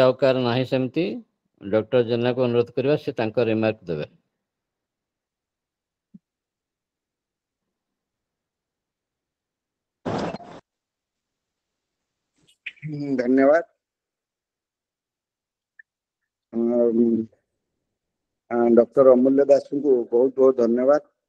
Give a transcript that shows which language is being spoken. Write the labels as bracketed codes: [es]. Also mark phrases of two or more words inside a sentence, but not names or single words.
[or] ଆଉ କାହାର ନାହିଁ ସେମିତି ଡକ୍ଟର ଜେନାକୁ ଅନୁରୋଧ କରିବା ସେ ତାଙ୍କ ରିମାର୍କ ଦେବେ। [hi] धन्यवाद। डॉक्टर अमूल्य दास को बहुत बहुत धन्यवाद।